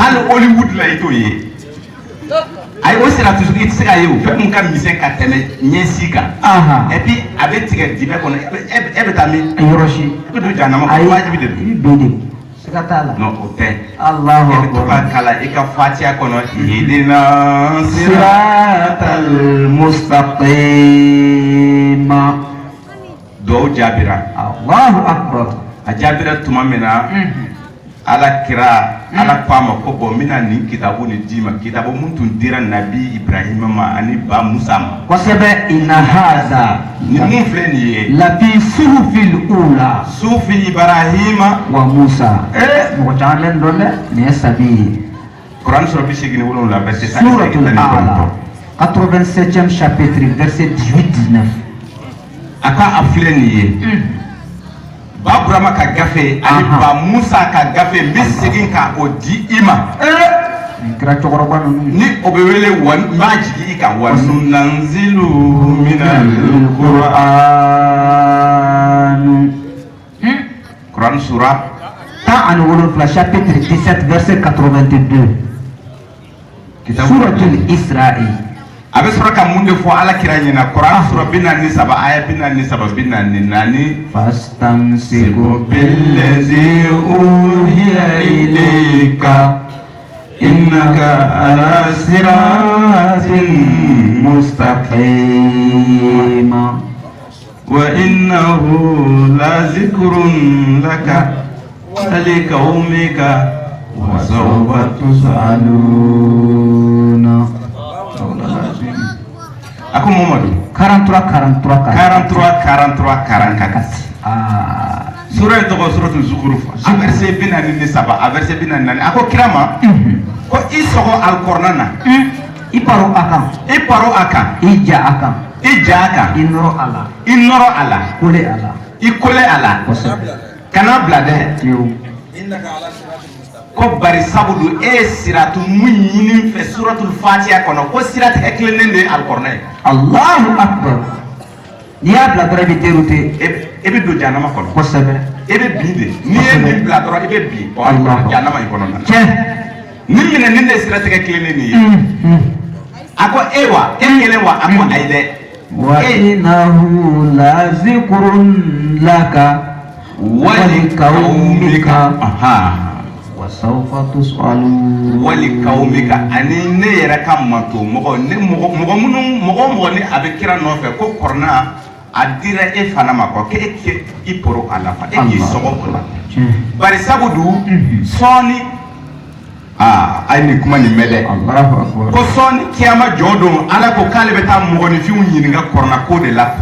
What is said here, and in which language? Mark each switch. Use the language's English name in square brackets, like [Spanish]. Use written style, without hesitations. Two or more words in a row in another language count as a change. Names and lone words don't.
[Bambara] hali Hollywood la i t'o ye ayi o siratu i tɛ se k'a ye o fɛn mun ka misɛn ka tɛmɛ ɲɛsi kan [French] et puis [Bambara] a bɛ tigɛ dibi kɔnɔ e bɛ taa min yɔrɔ si i bɛ don jahanama kɔnɔ wajibi de i don bɛ de siga t'a la non o tɛ [Arabic] Allahu [Bambara] e bɛ to ka [Arabic] akbar [Bambara] kalan i ka fatiha kɔnɔ ihdina [Arabic] الصراط المستقيم [Bambara] dɔw jaabira [Arabic] الله أكبر [Bambara] a jaabira tuma min na ala kira ala ko a ma ko bɔn n bɛna nin kitabu nin d'i ma kitabu mun tun dira nabi Ibrahima ma ani ba Musa ma [Arabic] kosɛbɛ إن هذا [Bambara] nin mun filɛ nin ye [Arabic] لفي الصحف الأولى صحف إبراهيم [Bambara] wa Musa mɔgɔ caman bɛ nin dɔn dɛ nin ye sabi ye Kuran sura 87 verset [French] suratul A'la 87e chapitre verset 18-19 [Bambara] a ka a filɛ nin ye ba Burama ka gafe ani ba Musa ka gafe n bɛ segin ka o di i ma nin kɛra cɛkɔrɔba ninnu ni o bɛ wele wa n b'a jigi i kan [Arabic] وننزل من [Bambara] Qur'an Kuran sura [French] 17 chapitre 17 verset 82 suratul Isra'i [Bambara] a bɛ sɔrɔ ka mun de fɔ ala kira ɲɛna Kuran sura 43 aya 44 [Arabic] فاستمسك بالذي أوحي إليك إنك على صراط مستقيم وإنه لذكر لك ولقومك وسوف تسألون [Bambara] ako Muhammadu 43 sura in tɔgɔ suratul Zukhruf a verset 43 a verset 44 a ko kira ma ko i sɔgɔ Al-Qur'an na i paro a kan i ja a kan i nɔrɔ a la kole a la i kole a la kana bila dɛ ko bari sabu don e ye siratu mun ɲini fɛ suratul Fatiha kɔnɔ ko sira tigɛ tilennen de ye Al-Qur'an ye [Arabic] الله أكبر [Bambara] n'i y'a bila dɔrɔn i bɛ dérouté e bɛ don jahanama kɔnɔ kosɛbɛ e bɛ bin de n'i ye nin bila dɔrɔn i bɛ bin jahanama in kɔnɔ na tiɲɛ nin minɛ nin de ye sira tigɛ tilennen nin ye a ko e wa e kelen wa a ko ayi dɛ [Arabic] وإنه لذكر لك ولقومك وسوف تسألون [Bambara] wa liqaumika ani ne yɛrɛ ka manto mɔgɔ ni a bɛ kira nɔfɛ ko kɔrɔna a dira e fana ma kɔ k'e i poro a la e k'i sɔgɔ o la bari sabu dun sɔɔni a ye nin kuma nin mɛn dɛ ko sɔɔni kiyama jɔ don ala ko k'ale bɛ taa mɔgɔninfinw ɲininka kɔrɔna ko de la